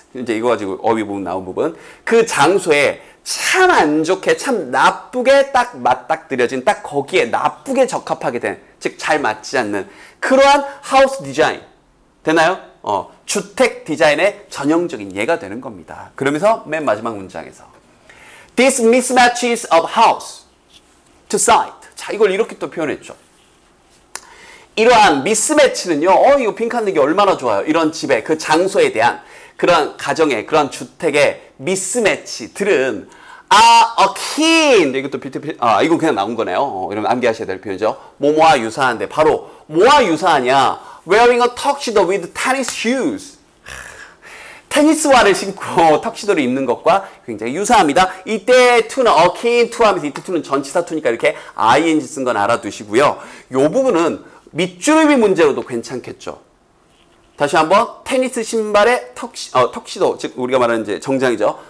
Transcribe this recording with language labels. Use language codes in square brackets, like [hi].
[ko] 이제 이거 가지고 어휘 부분 나온 부분. 그 장소에 참 안 좋게, 참 나쁘게 딱 맞닥뜨려진, 딱 거기에 나쁘게 적합하게 된, 즉 잘 맞지 않는 그러한 하우스 디자인. 되나요? 주택 디자인의 전형적인 예가 되는 겁니다. 그러면서 맨 마지막 문장에서 [en] This mismatches of house to site. [ko] 자, 이걸 이렇게 또 표현했죠. 이러한 미스매치는요, 이거 빈칸 내기 얼마나 좋아요. 이런 집의 그 장소에 대한 그런 가정의, 그런 주택의 미스매치들은 akin. 이것도 이건 그냥 나온 거네요. 이러면 암기하셔야 될 표현이죠. 뭐뭐와 유사한데, 바로 뭐와 유사하냐? [en] Wearing a tuxedo with tennis shoes. [ko] 테니스화를 신고 턱시도를 입는 것과 굉장히 유사합니다. 이때 to는 akin to 하면서 이때 to는 전치사 to니까 이렇게 ing 쓴 건 알아두시고요. 이 부분은 밑줄음이 문제로도 괜찮겠죠. 다시 한번 테니스 신발에 턱시도, 즉 우리가 말하는 이제 정장이죠.